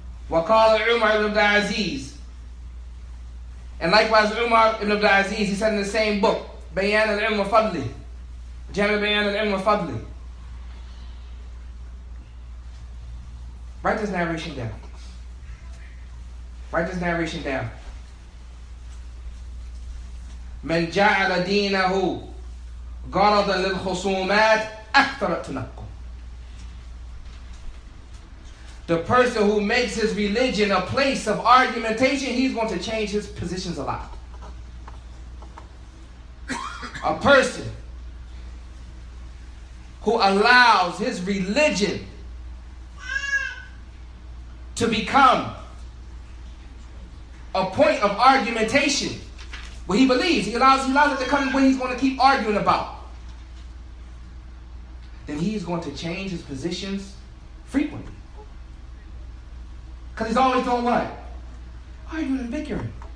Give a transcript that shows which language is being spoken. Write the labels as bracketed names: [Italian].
[Arabic] وقال [English] عمر ibn Abdul Aziz. And likewise Umar ibn Abdul Aziz, he said in the same book, Bayan al-Ilm wa Fadli. Jamil Bayan al-Ilm wa Fadli. Write this narration down. Write this narration down. [Arabic] من جعل دينه غرضا للخصومات أكثر التنقل. [English] The person who makes his religion a place of argumentation, he's going to change his positions a lot. A person who allows his religion to become a point of argumentation, what he believes, he allows it to come where he's going to keep arguing about, then he's going to change his positions frequently. Because he's always doing what? Arguing and bickering.